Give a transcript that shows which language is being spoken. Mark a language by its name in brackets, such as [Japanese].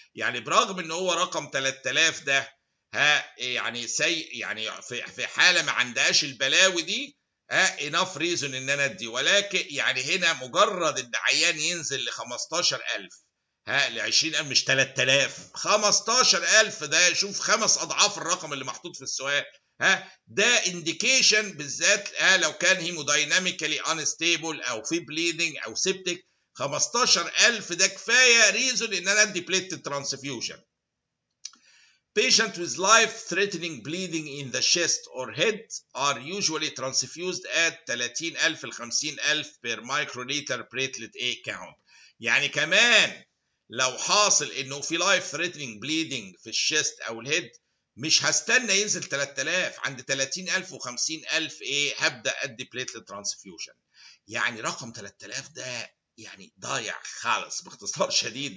[Arabic] يعني برغم ان هو رقم 3000 ده يعني يعني في حالة ما عندهاش البلاوي دي [English] enough reason [Arabic] ان انا ادي، ولكن يعني هنا مجرد ان عيان ينزل ل 15,000 ل 20,000 مش 3000، 15,000 ده شوف 5 اضعاف الرقم اللي محطوط في السؤال. ده انديكيشن بالذات لو كان هيمودايناميكالي انستيبل او في بليدنج او سيبتك، 15,000 ده كفايه ريزون ان انا ادي بليت ترانسفيوجن. [English] Patients with life-threatening bleeding in the chest or head are usually transfused at 30,000 [Arabic] ل [English] 50,000 per microliter platelet A count. [Arabic] يعني كمان لو حاصل انه في [English] life threatening bleeding [Arabic] في الشيست او الهيد مش هستنى ينزل 3000، عند 30,000 و50,000 ايه هبدا ادي platelet transfusion. يعني رقم 3000 ده يعني ضايع خالص باختصار شديد.